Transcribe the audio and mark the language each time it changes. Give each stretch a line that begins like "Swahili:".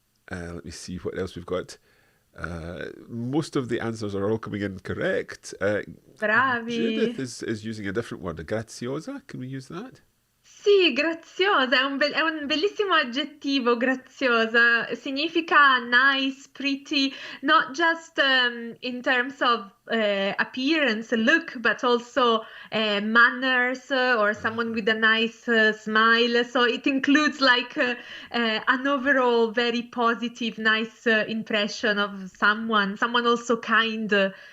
English: Let me see what else we've got. Most of the answers are all coming in correct.
Italian: Bravi.
English: Judith is using a different word, graziosa. Can we use that?
Italian: Sì, graziosa, è un bellissimo aggettivo, graziosa.
English: Significa nice, pretty, not just in terms of appearance, look, but also manners or someone with a nice smile. So it includes like an overall very positive, nice impression of someone also kind.